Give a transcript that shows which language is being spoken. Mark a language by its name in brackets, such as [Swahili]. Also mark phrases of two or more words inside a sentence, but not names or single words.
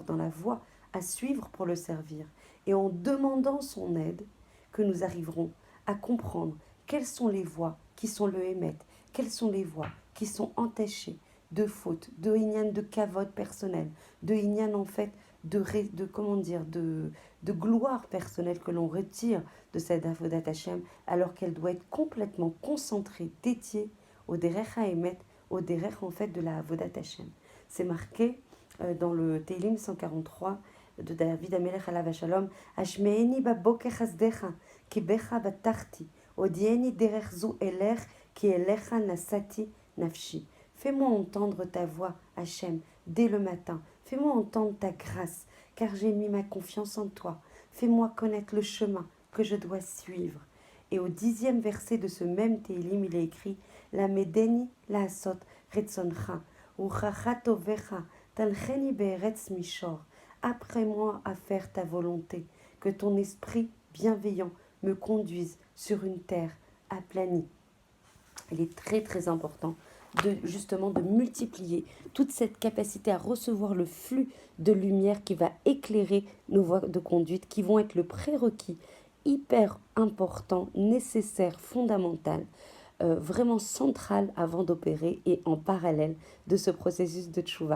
[French] dans la voie à suivre pour le servir et en demandant son aide que nous arriverons à comprendre quelles sont les voies qui sont le émet, quelles sont les voies qui sont entachées de fautes, de inyan de kavod personnel, de inyan en fait de comment dire de gloire personnelle que l'on retire de cette [Hebrew] עבודת השם [French] alors qu'elle doit être complètement concentrée, dédiée au [Hebrew] דרך האמת, [French] au derech en fait de la [Hebrew] עבודת השם. [French] C'est marqué dans le Teilim 143 de [Hebrew] דוד המלך עליו השלום השמיעני בבקר חסדך כי בך בטחתי הודיעני דרך זו אלך כי אליך נשאתי נפשי. [French] Fais-moi entendre ta voix, Hachem, dès le matin. Fais-moi entendre ta grâce, car j'ai mis ma confiance en toi. Fais-moi connaître le chemin que je dois suivre. Et au 10e verset de ce même Teilim, il est écrit [Hebrew] למדני לעשות רצונך וכטובך תנחני בארץ מישור. [French] Apprends-moi à faire ta volonté, que ton esprit bienveillant me conduise sur une terre aplanie. Il est très très important justement de multiplier toute cette capacité à recevoir le flux de lumière qui va éclairer nos voies de conduite, qui vont être le prérequis hyper important, nécessaire, fondamental, vraiment central avant d'opérer et en parallèle de ce processus de tchouva.